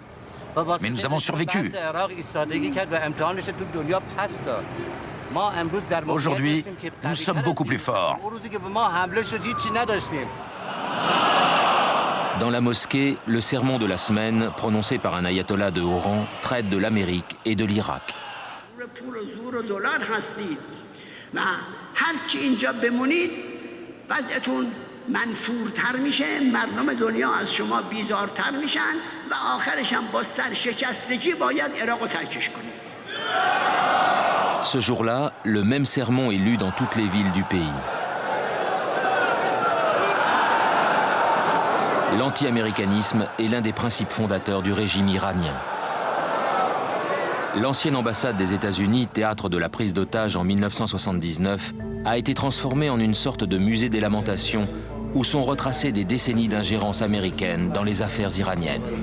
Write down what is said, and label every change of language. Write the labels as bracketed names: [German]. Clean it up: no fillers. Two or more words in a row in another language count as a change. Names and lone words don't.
[French] Mais nous avons survécu. Aujourd'hui, nous sommes beaucoup plus forts. Dans la mosquée, le sermon de la semaine, prononcé par un ayatollah de haut rang, traite de l'Amérique et de l'Irak. [Persian] منفورتر میشه مردم دنیا از شما بیزارتر میشن و آخرش هم با سرشکستگی باید عراق رو ترکش کنید. [French] Ce jour-là, le même sermon est lu dans toutes les villes du pays. L'anti-américanisme est l'un des principes fondateurs du régime iranien. L'ancienne ambassade des États-Unis, théâtre de la prise d'otages en 1979, a été transformée en une sorte de musée des lamentations où sont retracées des décennies d'ingérence américaine dans les affaires iraniennes.